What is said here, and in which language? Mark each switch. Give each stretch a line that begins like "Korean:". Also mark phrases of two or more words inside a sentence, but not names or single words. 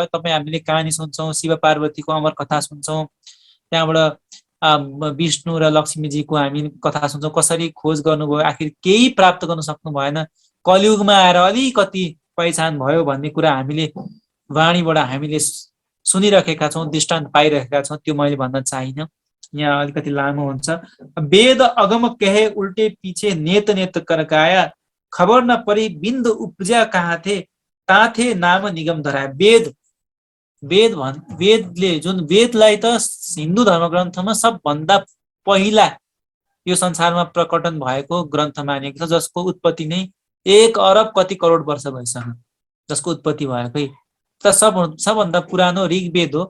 Nepali: तपाईँ हामीले कहानी सुन्छौँ, शिव पार्वतीको अमर कथा सुन्छौँ, त्यहाँबाट विष्णु र लक्ष्मीजीको हामी कथा सुन्छौँ, कसरी खोज गर्नुभयो, आखिर केही प्राप्त गर्न सक्नु भएन। कलियुगमा आएर अलिकति पहिचान भयो भन्ने कुरा हामीले वाणीबाट हामीले सुनिरहेका छौँ, दृष्टान्त पाइरहेका छौँ, त्यो मैले भन्न चाहिनँ। यहाँ अलिकति लामो हुन्छ।
Hindi: वेद अगम कहे उल्टे पीछे नेत नेत करकाया, खबर न परी बिन्द उपजा कहाँ थे, ता थे नाम निगम धराया।
Nepali: वेदले जुन वेदलाई त हिन्दू धर्म ग्रन्थमा सबभन्दा पहिला यो संसारमा प्रकटन भएको ग्रन्थ मानिएको छ, जसको उत्पत्ति नै 1 अरब कति करोड वर्ष भइसक्यो, जसको उत्पत्ति भएकै त सबभन्दा पुरानो ऋग्वेद हो।